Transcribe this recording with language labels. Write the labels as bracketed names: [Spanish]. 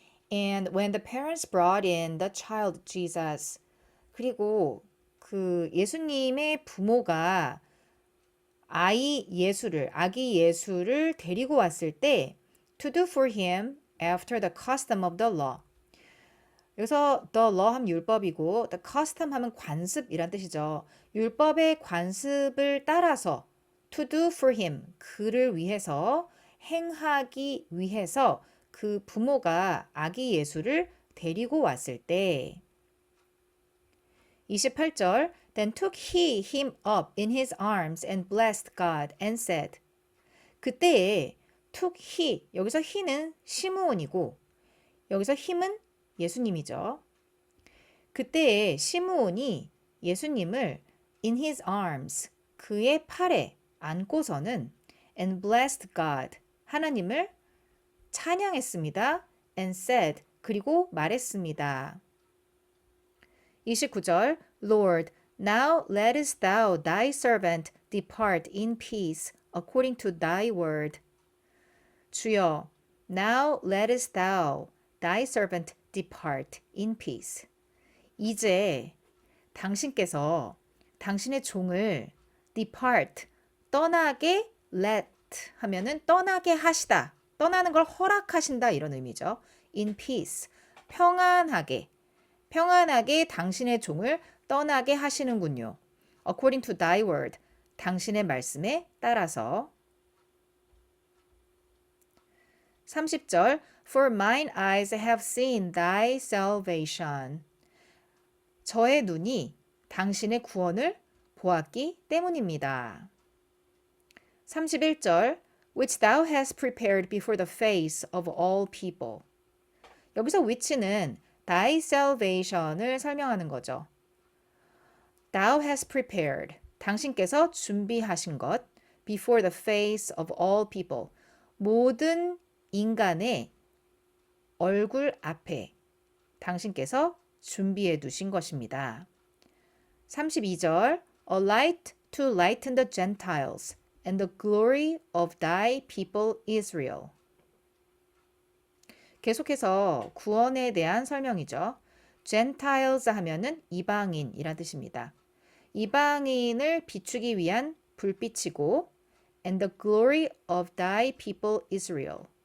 [English] And when the parents brought in the child Jesus, [Korean] 그리고 그 예수님의 부모가 아기 예수를 데리고 왔을 때 [English] to do for him after the custom of the law. [Korean] 여기서 the law 하면 율법이고 the custom 하면 관습이란 뜻이죠. 율법의 관습을 따라서 [English] to do for him, [Korean] 그를 위해서 행하기 위해서 그 부모가 아기 예수를 데리고 왔을 때 28절 [English] Then took he him up in his arms and blessed God and said [Korean] 그때에 [English] took he, [Korean] 여기서 he는 시므온이고 여기서 him은 예수님이죠. 그때에 시므온이 예수님을 [English] in his arms, [Korean] 그의 팔에 안고서는 [English] and blessed God, [Korean] 하나님을 찬양했습니다. [English] and said, [Korean] 그리고 말했습니다. [English] 29절 Lord, now lettest thou thy servant depart in peace according to thy word. [Korean] 주여, [English] now lettest thou thy servant depart in peace. [Korean] 이제 당신께서 당신의 종을 depart, 떠나게 let 하면은 떠나게 하시다. 떠나는 걸 허락하신다 이런 의미죠. [English] in peace, [Korean] 평안하게 당신의 종을 떠나게 하시는군요. [English] according to thy word, [Korean] 당신의 말씀에 따라서. [English] 30절 For mine eyes have seen thy salvation. [Korean] 저의 눈이 당신의 구원을 보았기 때문입니다. [English] 31절 Which thou hast prepared before the face of all people. [Korean] 여기서 which는 thy salvation을 설명하는 거죠. [English] Thou hast prepared, [Korean] 당신께서 준비하신 것, [English] before the face of all people, [Korean] 모든 인간의 얼굴 앞에 당신께서 준비해 두신 것입니다. [English] 32절 A light to lighten the Gentiles and the glory of thy people Israel. [Korean] 계속해서 구원에 대한 설명이죠. Gentiles 하면은 이방인이란 뜻입니다. 이방인을 비추기 위한 불빛이고 [English] and the glory of thy people Israel.